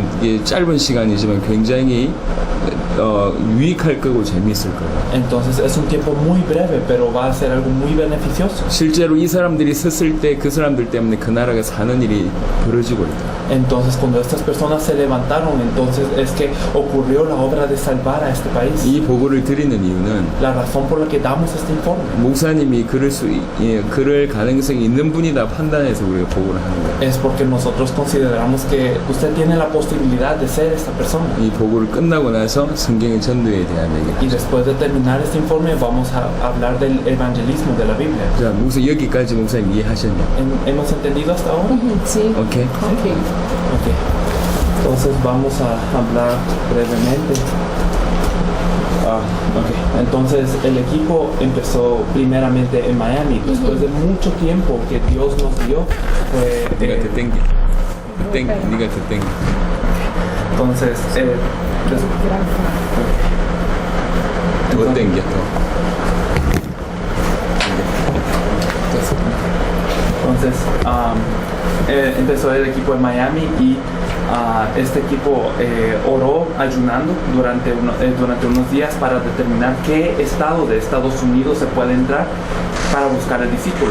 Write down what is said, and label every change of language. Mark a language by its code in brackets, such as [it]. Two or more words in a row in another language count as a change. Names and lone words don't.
[ko] 이게 짧은 시간이지만 굉장히 유익할 거고 재미있을 거고 [es] Entonces es un tiempo muy breve, pero va a ser algo muy beneficioso. [ko] 실제로 이 사람들이 섰을 때 그 사람들 때문에 그 나라가 사는 일이 벌어지고 있다. [es] Entonces cuando estas personas se levantaron, entonces es que ocurrió la obra de salvar a este país. [ko] 이 보고를 드리는 이유는 [es] La razón por la que damos este informe [ko] 목사님이 그럴 가능성이 있는 분이다 판단해서 우리가 보고를 하는 거예요. [es] es porque nosotros consideramos que usted tiene la posibilidad de ser esta persona. [ko] 이 보고를 끝나고 나서 성경의 전도에 대한 [es] Y [ko] 얘기를 하죠. [es] después de terminar este informe vamos a hablar del evangelismo de la Biblia. [ko] 자, 목사 여기까지 목사님 이해하셨냐? [es] ¿Hemos entendido hasta ahora? Sí. [ko] 오케이? [es] Ok. Ok. Entonces vamos a hablar brevemente. Ok. Entonces el equipo empezó primeramente en Miami. Después de mucho tiempo que Dios nos dio, fue, [ko] 네가 더 땡겨. 네가 더 땡겨. [es] entonces [ko] 더 땡겨 더. [es] Entonces empezó el equipo en Miami y este equipo oró ayunando durante unos días para determinar qué estado de Estados Unidos se puede entrar para buscar el discípulo.